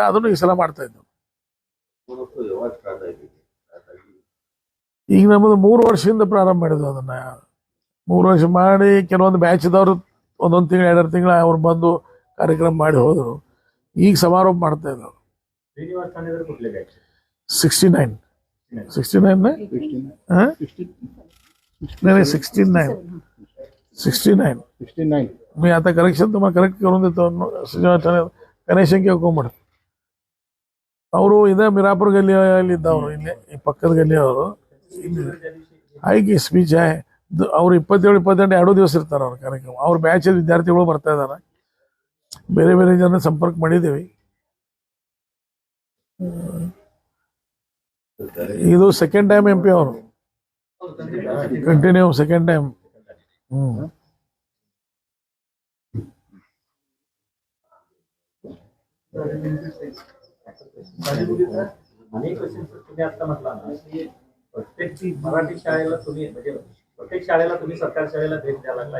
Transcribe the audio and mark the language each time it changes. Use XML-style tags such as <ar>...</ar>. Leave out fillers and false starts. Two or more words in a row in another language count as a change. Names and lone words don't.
<kn>ಅದನ್ನು ಈ ಸಲ ಮಾಡ್ತಾ ಇದ್ದೆವು. ಈಗ ನಮ್ಮದು 3 ವರ್ಷದಿಂದ ಪ್ರಾರಂಭ ಮಾಡಿದ್ವು. ಅದನ್ನ 3 ವರ್ಷ ಮಾಡಿ ಕೆಲವೊಂದು ಬ್ಯಾಚ್ದವ್ರು 1 ತಿಂಗಳು 2 ತಿಂಗಳು ಅವ್ರು ಬಂದು ಕಾರ್ಯಕ್ರಮ ಮಾಡಿ ಹೋದರು. ಈಗ ಸಮಾರೋಪ ಮಾಡ್ತಾ ಇದ್ದವು.</kn> <mr>69 मी आता करेक्शन तुम्हाला करेक्ट करून देतो.</mr> <kn>ಗಣೇಶನ್ ಕೇಳ್ಕೊಂಬಿಡ್ರಿ. ಅವರು ಇದೇ ಮಿರಾಪುರ ಗಲ್ಲಿಯಲ್ಲಿ ಇದ್ದವರು, ಇಲ್ಲಿ ಪಕ್ಕದ ಗಲ್ಲಿಯವರು. ಇಲ್ಲಿ ಆಯ್ಕೆ ಸ್ಪೀಚ್ ಅವ್ರು 27-28 2 ದಿವಸ ಇರ್ತಾರೆ ಅವ್ರ ಕಾರ್ಯಕ್ರಮ. ಅವ್ರ ಬ್ಯಾಚ್ ವಿದ್ಯಾರ್ಥಿಗಳು ಬರ್ತಾ ಇದ್ದಾರೆ. ಬೇರೆ ಬೇರೆ ಜನ ಸಂಪರ್ಕ ಮಾಡಿದ್ದೀವಿ. ಇದು</kn> <en>second time</en> <kn>MP ಅವರು</kn> <en>continue second time.</en> <mr>अनेक क्वेश्चन तुम्ही आता म्हटला ना की प्रत्येक मराठी शाळेला तुम्ही म्हणजे प्रत्येक शाळेला तुम्ही सरकारी शाळेला भेट द्यायला लागलाय.</mr>